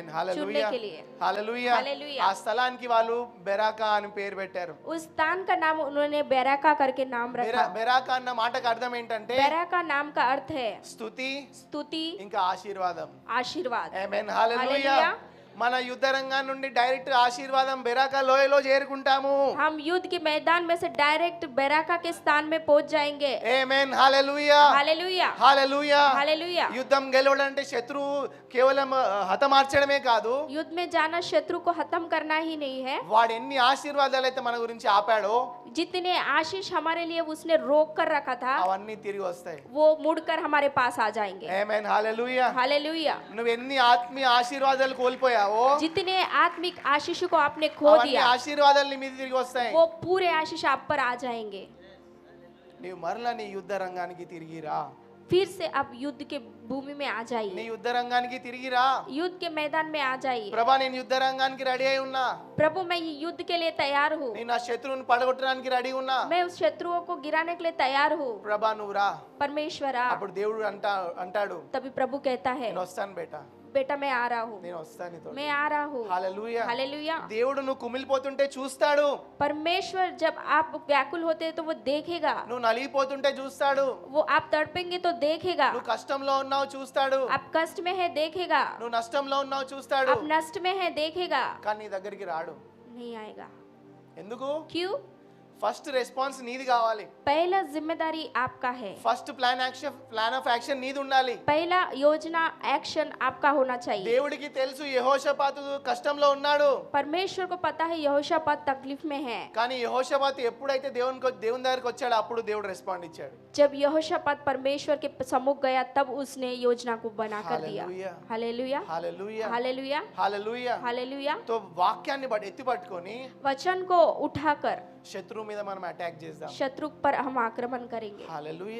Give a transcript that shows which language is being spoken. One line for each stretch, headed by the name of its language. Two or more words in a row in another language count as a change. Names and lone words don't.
Hindi: चुनने
Telugu: హల్లెలూయా
Hindi: के लिए।
Telugu: హల్లెలూయా హల్లెలూయా। ఆ స్థలానికి వాళ్ళు బెరాకా అని పేరు పెట్టారు
Hindi: उस स्थान का नाम उन्होंने बेराका करके नाम रखा।
Telugu: బెరాకా అన్న మాటకు అర్థం ఏంటంటే
Hindi: बेराका नाम का अर्थ है
Telugu: స్తుతి
Hindi: स्तुति,
Telugu: ఇంకా ఆశీర్వాదం
Hindi: आशीर्वाद।
Telugu: ఆమేన్ హల్లెలూయా హల్లెలూయా। మన యుద్ధ రంగం నుండి డైరెక్ట్ ఆశీర్వాదం బెరాకా లోయలో చేరుకుంటాము
Hindi: हम युद्ध के मैदान में से डायरेक्ट बेराका के स्थान में पहुंच जाएंगे।
Telugu: ఆమేన్ హల్లెలూయా
Hindi: हालेलुया।
Telugu: హల్లెలూయా
Hindi: हालेलुया।
Telugu: యుద్ధం గెలవడంటే శత్రువు కేవలం హతమార్చడమే కాదు
Hindi: युद्ध में जाना शत्रु को खत्म करना ही नहीं है।
Telugu: వాడు ఎన్ని ఆశీర్వాదాలు అయితే మన గురించి ఆపాడో
Hindi: जितने आशीष हमारे लिए उसने रोक कर रखा था,
Telugu: అవన్నీ తిరిగి వస్తాయి
Hindi: वो मुड़कर हमारे पास आ जाएंगे।
Telugu: ఆమేన్ హల్లెలూయా
Hindi: हालेलुया।
Telugu: నువ్వు ఎన్ని ఆత్మీయ ఆశీర్వాదాలు కోల్పోయావో
Hindi: जितने आत्मिक आशीष को आपने खो
Telugu: అవన్నీ
Hindi: दिया,
Telugu: ఆశీర్వాదాలు నీ మీద తిరిగి వస్తాయి
Hindi: वो पूरे आशीष आप पर आ जाएंगे।
Telugu: నీవు మరలా నీ యుద్ధ రంగానికి తిరిగి రా
Hindi: फिर से आप युद्ध के भूमि में आ
Telugu: నీ
Hindi: जाइए,
Telugu: యుద్ధ రంగానికి తిరిగి రా
Hindi: युद्ध के मैदान में आ जाइए।
Telugu: ప్రభా నేను యుద్ధ రంగానికి రెడీ అయి ఉన్నా
Hindi: प्रभु मैं ये युद्ध के लिए तैयार हूँ,
Telugu: నేను నా శత్రువుని పడగొట్టడానికి రెడీ ఉన్నా
Hindi: मैं उस शत्रुओं को गिराने के लिए तैयार हूँ।
Telugu: ప్రభా నువ్వు రా
Hindi: परमेश्वर आ।
Telugu: అప్పుడు దేవుడు అంటాడు
Hindi: तभी प्रभु कहता है,
Telugu: నేను వస్తాను బేటా
Hindi: बेटा मैं आ रहा हूँ,
Telugu: నేను వస్తాను నీతో
Hindi: मैं आ रहा हूँ।
Telugu: హల్లెలూయా
Hindi: हालेलुया।
Telugu: దేవుడు నువ్వు కుమిలిపోతుంటే చూస్తాడు
Hindi: परमेश्वर जब आप व्याकुल होते हैं तो वो देखेगा,
Telugu: నువ్వు నలిగిపోతుంటే చూస్తాడు
Hindi: वो आप तड़पेंगे तो देखेगा,
Telugu: నువ్వు కష్టంలో ఉన్నావు చూస్తాడు
Hindi: आप कष्ट में है देखेगा,
Telugu: నువ్వు నష్టంలో ఉన్నావు చూస్తాడు
Hindi: आप नष्ट में है देखेगा,
Telugu: కానీ నీ దగ్గరికి రాడు
Hindi: नहीं आएगा।
Telugu: ఎందుకు
Hindi: क्यों?
English: first response
Telugu: నీది కావాలి
Hindi: पहला जिम्मेदारी आपका है,
English: first plan of action
Telugu: నీది ఉండాలి
Hindi: पहला योजना एक्शन आपका होना चाहिए।
Telugu: దేవుడికి తెలుసు యెహోషాపాతు కష్టంలో ఉన్నాడు
Hindi: परमेश्वर को पता है यहोशापात तकलीफ में है,
Telugu: కానీ యెహోషాపాతు ఎప్పుడైతే దేవుని దగ్గరికి వచ్చాడో అప్పుడు దేవుడు రెస్పాండ్ ఇచ్చాడు
Hindi: जब यहोशापात परमेश्वर के सम्मुख गया तब उसने योजना को बना कर दिया। हालेलुया। हालेलुया।
Telugu: హల్లెలూయా
Hindi: हालेलुया।
Telugu: హల్లెలూయా
Hindi: हालेलुया।
Telugu: తో వాక్యాన్ని ఎత్తి పట్టుకొని
Hindi: वचन को उठाकर
Telugu: శత్రువు మీద మనం అటాక్ చేద్దాం
Hindi: शत्रु पर हम आक्रमण करेंगे।
Telugu: హల్లెలూయా